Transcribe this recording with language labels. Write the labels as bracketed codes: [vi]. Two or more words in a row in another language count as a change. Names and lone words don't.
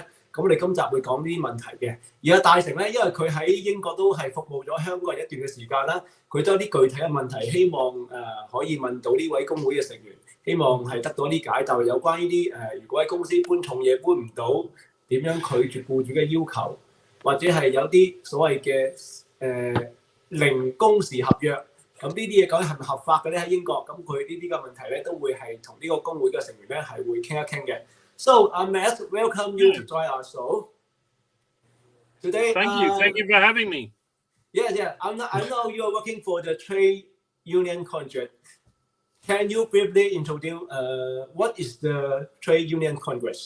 [yue] 咁我哋今集會講呢啲問題嘅。而阿大成咧，因為佢喺英國都係服務咗香港人一段嘅時間啦，佢都有啲具體嘅問題，希望可以問到呢位工會嘅成員，希望係得到啲解答，有關呢啲如果喺公司搬重嘢搬唔到，點樣拒絕僱主嘅要求，或者係有啲所謂嘅零工時合約，咁呢啲嘢究竟係咪合法嘅咧？喺英國，咁佢呢啲嘅問題咧都會係同呢個工會嘅成員咧係會傾一傾嘅。 [en] So, Matt, welcome you to join our show today. Thank you for having me. Yeah. I know you are working for the trade union contract. Can you briefly introduce what is the trade union congress?